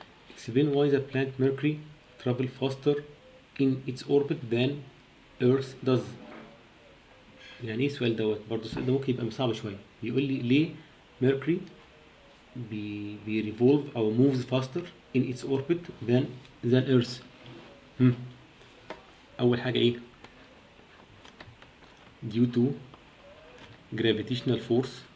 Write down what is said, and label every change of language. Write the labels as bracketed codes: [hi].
[en] Explain why the planet Mercury travel faster in its orbit than Earth does. [ar] يعني ايه السؤال دوت؟ برضه السؤال ده ممكن يبقى صعب شوية. يقول لي ليه [en] Mercury revolve أو moves faster in its orbit than Earth. [ar] أول حاجة إيه؟ [en] due to gravitational force